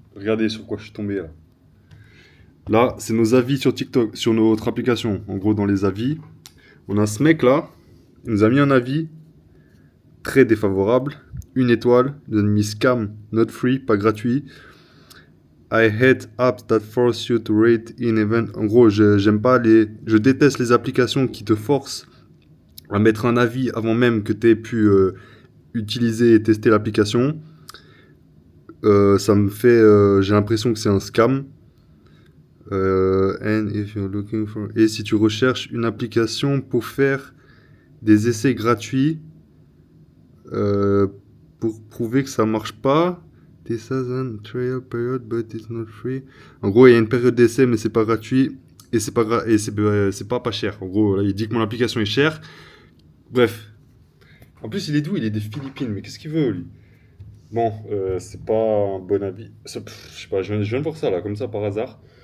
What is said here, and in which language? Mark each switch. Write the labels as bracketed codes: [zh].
[fr] Regardez sur quoi je suis tombé là. Là, c'est nos avis sur TikTok, sur notre application. En gros, dans les avis, on a ce mec là, il nous a mis un avis très défavorable. Une étoile, il nous a mis [en] scam, not free, [fr] pas gratuit. [en] I hate apps that force you to rate in event. [fr] En gros, j'aime pas je déteste les applications qui te forcent à mettre un avis avant même que tu aies pu utiliser et tester l'application. Ça me fait. J'ai l'impression que c'est un scam. [en] And if you're looking for... [fr] Et si tu recherches une application pour faire des essais gratuits, euh, pour prouver que ça marche pas. [en] This has a trial period, but it's not free. [fr] En gros, il y a une période d'essai, mais c'est pas gratuit. Et c'est pas cher. En gros, là, il dit que mon application est chère. Bref. En plus, il est d'où? Il est des Philippines. Mais qu'est-ce qu'il veut, lui? Bon, c'est pas un bon avis. Je sais pas, je viens de voir ça là, comme ça par hasard.